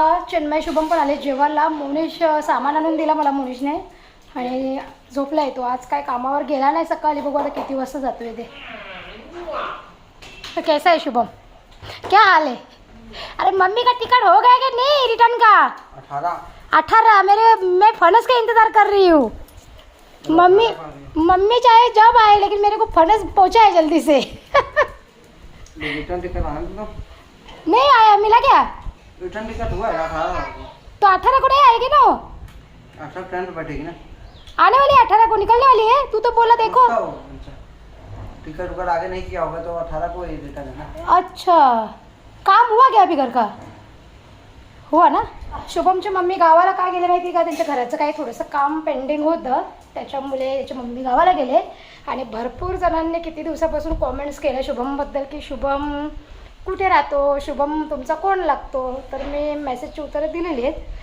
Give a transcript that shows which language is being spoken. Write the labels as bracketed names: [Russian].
[Marathi] चिन्मय शुभम पण आले जेवायला. मोनिश सामान आणून दिला मला मोनिशने आणि झोपला आहे तो. आज काय कामावर गेला नाही सकाळी. बघू आता किती वाजता जातोय ते. [Hindi] तो कैसा है शुभम? क्या हाल है? अरे मम्मी का टिकट हो गया कि नहीं रिटर्न का? 18 मैं फनस का इंतज़ार कर रही हूँ. मम्मी चाहे जब आए लेकिन मेरे को फनस पहुँचा है जल्दी से. रिटर्न टिकट आया ना? नहीं आया. मिला क्या? रिटर्न टिकट हुआ है 18 तो 18 को नहीं आएगी ना? 18 ट्रेन पे बैठेगी ना? आने वाली है 18 को. निकलने वाली है. तू तो बोला देखो. टिकट उकर आगे नहीं किया होगा तो 18 को ही रिटर्न है ना. अच्छा काम हुआ क्या अभी घर का? हुआ ना. [Marathi] शुभमची मम्मी गावाला का गेले माहिती का? त्यांच्या घराचं काही थोडंसं काम पेंडिंग होतं त्याच्यामुळे त्याची मम्मी गावाला गेले. आणि भरपूर जणांनी किती दिवसापासून कॉमेंट्स केले शुभमबद्दल की शुभम कुठे राहतो, शुभम तुमचा कोण लागतो. तर मी मेसेजची उत्तरं दिलेली आहेत.